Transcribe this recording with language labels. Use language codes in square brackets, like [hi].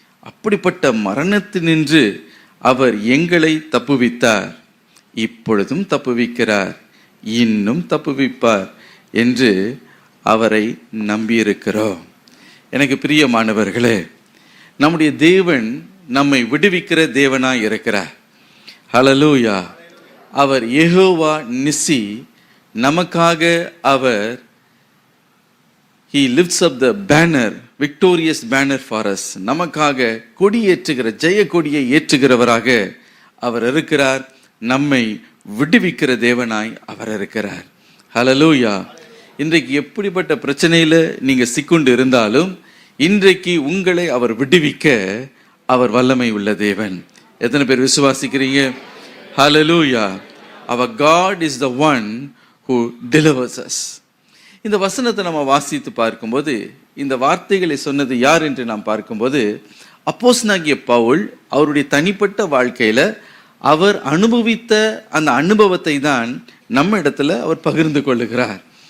[ta] அப்படிப்பட்ட மரணத்தினின்று அவர் எங்களை தப்புவித்தார், இப்பொழுதும் தப்புவிக்கிறார், இன்னும் தப்புவிப்பார் என்று அவரை நம்பியிருக்கிறோம். எனக்கு பிரியமானவர்களே, நம்முடைய தேவன் நம்மை விடுவிக்கிற தேவனாய் இருக்கிறார். ஹல்லேலூயா. அவர் யெகோவா நிசி. நமக்காக அவர் [en] he lifts up the banner, victorious banner for us. [ta] நமக்காக கொடி ஏற்றுகிற, ஜெய கொடியை ஏற்றுகிறவராக அவர் இருக்கிறார். நம்மை விடுவிக்கிற தேவனாய் அவர் இருக்கிறார். ஹல்லேலூயா. இன்றைக்கு எப்படிப்பட்ட பிரச்சனையில நீங்க சிக்குண்டு இருந்தாலும் இன்றைக்கு உங்களை அவர் விடுவிக்க அவர் வல்லமை உள்ள தேவன். எத்தனை பேர் விசுவாசிக்கிறீங்க? ஹல்லேலூயா. [en] Our God is the one who delivers us. [ta] இந்த வசனத்தை நம்ம வாசித்து பார்க்கும்போது, இந்த வார்த்தைகளை சொன்னது யார் என்று நாம் பார்க்கும்போது, அப்போஸ்தலனாகிய பவுல் அவருடைய தனிப்பட்ட வாழ்க்கையில அவர் அனுபவித்த அந்த அனுபவத்தை தான் நம்ம இடத்துல அவர் பகிர்ந்து கொள்ளுகிறார்.